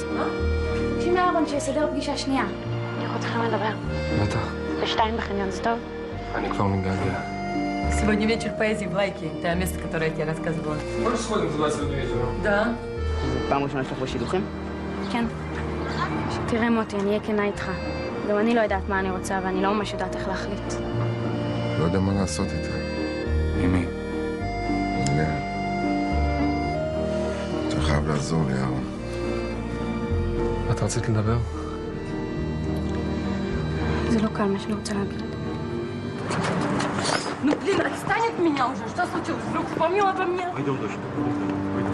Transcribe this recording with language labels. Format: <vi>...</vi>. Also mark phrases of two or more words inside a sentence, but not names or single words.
<he>מה? תקשיב לאהרון שיסדר פגישה שנייה. אנחנו צריכים לדבר. בטח. בשתיים בחניון, זה טוב? אני כבר מתגעגע.</he> <ru>Сегодня вечер поэзии в Лайке. Это место, которое я тебе рассказывала. Можешь сходим в 20 вечера? Да.</ru> <he>זה פעם ראשונה שלך בשידוכים? כן. תראה מוטי, אני אהיה כנה איתך. גם אני לא יודעת מה אני רוצה, ואני לא ממש יודעת איך להחליט. לא יודע מה לעשות איתה. עם מי? לאה. אתה חייב לעזור לי, אהרון. את רצית לדבר? זה לא קל מה שאני רוצה להגיד.</he> <ru>Ну, блин, отстань от меня уже! Что случилось? Вдруг вспомнила обо мне? Пойдем, дочь.</ru>